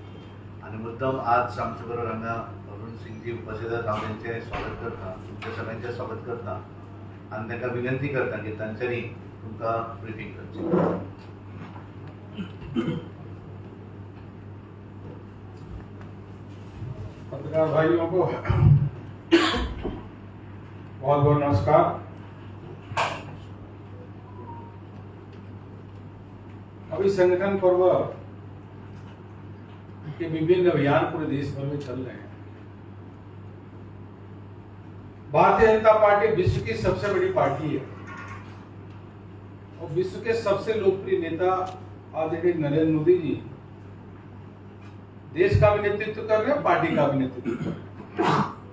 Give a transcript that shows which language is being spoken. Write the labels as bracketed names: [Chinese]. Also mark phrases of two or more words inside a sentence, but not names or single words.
[Konkani] आणि मुद्दम आज आमचे बरोबर हांगा अरुण सिंगजी उपस्थित आसात। हांव तांचें स्वागत करता, तुमच्या सगळ्यांचें स्वागत करता आणि तांकां विनंती करता की तांच्यांनी तुमकां ब्रिफींग करचें। [Hindi] पत्रकार भाइयों को बहुत बहुत नमस्कार। अभी संगठन पर्व के विभिन्न अभियान पूरे देश भर में चल रहे हैं। भारतीय जनता पार्टी विश्व की सबसे बड़ी पार्टी है और विश्व के सबसे लोकप्रिय नेता आदरणीय नरेंद्र मोदी जी देश का भी नेतृत्व कर रहे हैं, पार्टी का भी नेतृत्व कर रहे हैं।